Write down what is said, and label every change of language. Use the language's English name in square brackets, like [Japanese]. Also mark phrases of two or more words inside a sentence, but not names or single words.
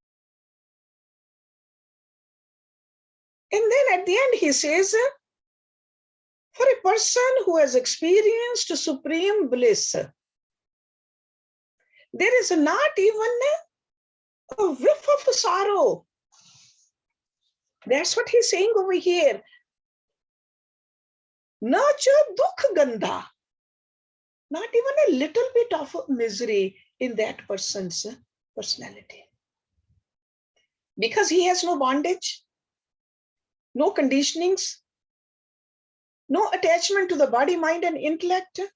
[English] And then at the end, he says, for a person who has experienced supreme bliss, there is not even a whiff of sorrow. That's what he's saying over here. [Sanskrit] Nacha dukh gandha. [English] Not even a little bit of misery in that person's personality. Because he has no bondage, no conditionings, no attachment to the body, mind, and intellect.